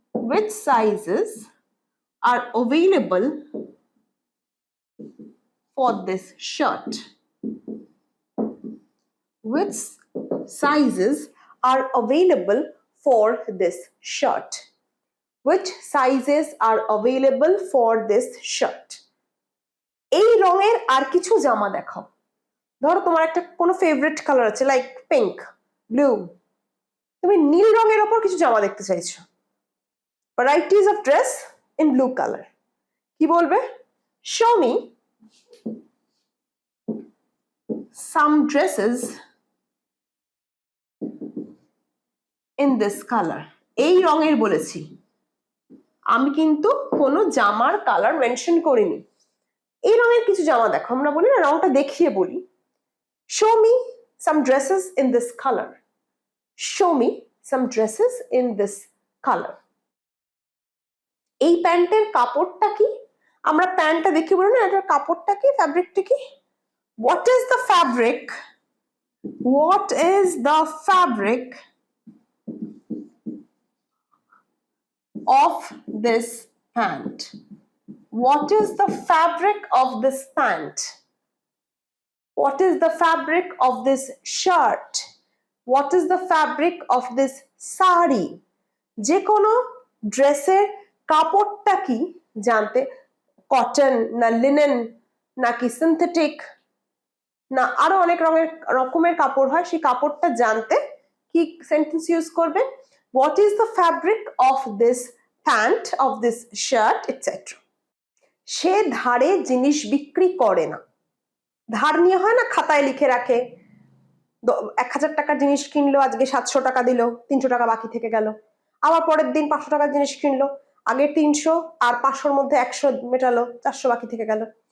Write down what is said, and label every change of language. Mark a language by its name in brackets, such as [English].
[English] which sizes are available for this shirt? which sizes are available for this shirt? Which sizes are available for this shirt? [Bangla] এই রঙের আর কিছু জামা দেখাও। ধরো তোমার একটা কোনো ফেভারিট কালার আছে, লাইক পিঙ্ক, ব্লু, তুমি নীল রঙের ওপর কিছু জামা দেখতে চাইছো, [English] varieties of dress in blue color, [Bangla] কি বলবে? [English] show me some dresses in this color. [Bangla] এই রঙের বলেছি, আমি কিন্তু কোনো জামার কালার মেনশন করিনি। এই রঙের কিছু জামা দেখো, আমরা বলি না রঙটা দেখিয়ে বলি, [English] show me some dresses in this color, [Bangla] show me some dresses in this color. এই প্যান্টের কাপড়টা কি? আমরা প্যান্টটা দেখি বলি না এটার কাপড়টা কি, ফ্যাব্রিকটা কি? [English] what is the fabric, what is the fabric of this pant? What is the fabric of this pant? What is the fabric of this shirt? What is the fabric of this sari? [Bangla] যে কোনো ড্রেসের কাপড়টা কি জানতে, cotton না linen নাকি synthetic না আরো অনেক রকমের কাপড় হয়, সেই কাপড়টা জানতে কি সেন্টেন্স ইউজ করবে? [English] What is the fabric of this pant, of this shirt, etc. [Bangla] সে ধারে জিনিস বিক্রি করে না। ধার নিয়ে হয় না, খাতায় লিখে রাখে 1000 টাকার জিনিস কিনলো, আজকে 700 টাকা দিল, 300 টাকা বাকি থেকে গেল, আবার পরের দিন 500 টাকার জিনিস কিনলো, আগে 300 আর 500-র মধ্যে 100 মেটালো, 400 বাকি থেকে গেল।